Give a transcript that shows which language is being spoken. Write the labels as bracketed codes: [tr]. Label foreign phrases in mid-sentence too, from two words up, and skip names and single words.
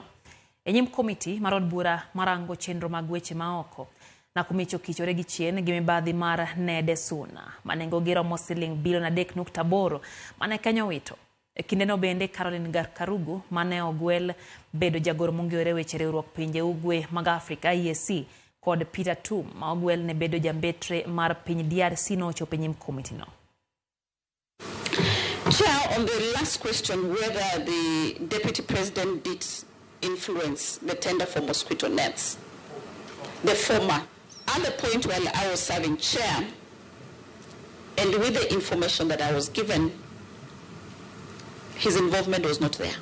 [luo] E nyim komiti mar od bura marango chenro mag weche maoko, Nakumicha okichore gi chien gi mibadhi mar Nede Suna, manengogi romo siling bilion 3.8 mane Kenya owito. E kindeno bende Caroline Karugu mane ogwel bedo jagoro mongiore weche riwruok pinje ugwe mag Afrika IEBC kod Peter Tum ma ogwel ne bedo jambetre mar piny DRC no ochopo e nyim komiti no. [en] Chair, on the last question whether the Deputy President did influence the tender for mosquito nets, the former, at the point while I was serving chair and with the information that I was given, his involvement was not there.